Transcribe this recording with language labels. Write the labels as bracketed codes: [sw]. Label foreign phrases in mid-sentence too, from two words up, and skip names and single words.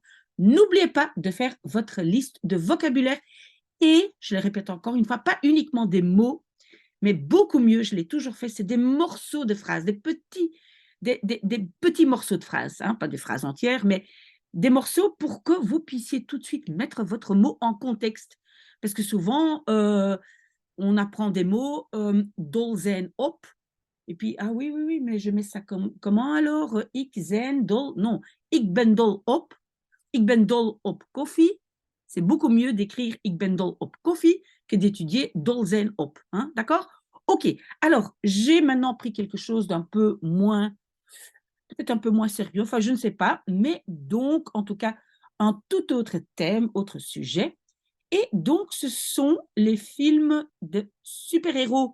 [fr] N'oubliez pas de faire votre liste de vocabulaire et, je le répète encore une fois, pas uniquement des mots, mais beaucoup mieux, je l'ai toujours fait, c'est des morceaux de phrases, des petits morceaux de phrases, hein, pas des phrases entières, mais des morceaux pour que vous puissiez tout de suite mettre votre mot en contexte. Parce que souvent, on apprend des mots, [nl] dol zijn op, [fr] et puis, ah oui, oui, oui, mais je mets ça comment alors? [nl] Ik zijn dol, non, ik ben dol op koffie. [fr] C'est beaucoup mieux d'écrire [nl] ik ben dol op koffie [fr] que d'étudier [nl] dol zijn op. [fr] Hein, d'accord? Ok, alors j'ai maintenant pris quelque chose d'un peu moins, peut-être un peu moins sérieux, enfin je ne sais pas, mais donc en tout cas un tout autre thème, autre sujet. Et donc ce sont les films de super-héros.